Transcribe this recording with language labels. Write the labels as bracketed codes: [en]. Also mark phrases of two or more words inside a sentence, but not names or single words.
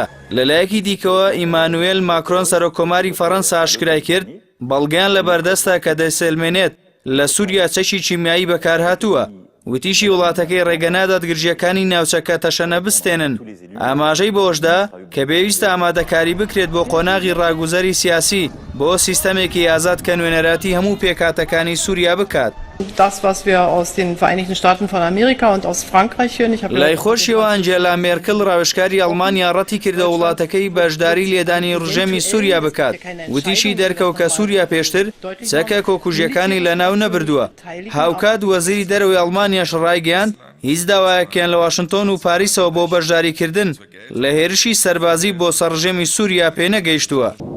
[ckb] لەلایەکی دیکەوە ئیمانوێل ماکرۆن سەرۆککۆماری فەڕەنسا ئاشکرای کرد بەڵگەیان لەبەردەستە کە دەسێلمێنێت لە سووریا چەکی کیمیایی بەکارهاتووە. وتیشی وڵاتەکەی ڕێگەنادات گرژیەکانی ناوچەکە تەشەنە بستێنن. ئاماژەی بۆشدا کە پێویستە ئامادەکاری بکرێت بۆ قۆناغی ڕاگوزەری سیاسی بۆ سیستەمێکی ئازاد کە نوێنەراتی هەموو پێکاتەکانی سووریا بکات. [de] Das, was wir aus den Vereinigten Staaten von Amerika und aus Frankreich hören, [ckb] لای خۆشیەوە ئەنجێلا مێرکل ڕاوێژکاری ئەڵمانیا ڕەتی کردە وڵاتەکەی بەشداری لێدانی ڕژێمی سووریا بکات. وتیشی دەرکەوت کە سووریا پێشتر چەکە کۆکوژیەکانی لەناو نەبردووە. هاوکات وەزیری دەرەوەی ئەڵمانیاش ڕایگەیاند هیچ داوایەکیان لە واشنتۆن و پاریسەوە بۆ بەشداریکردن لە هێرشی سەربازی بۆ سەر ڕژێمی سووریا پێنەگەیشتووە.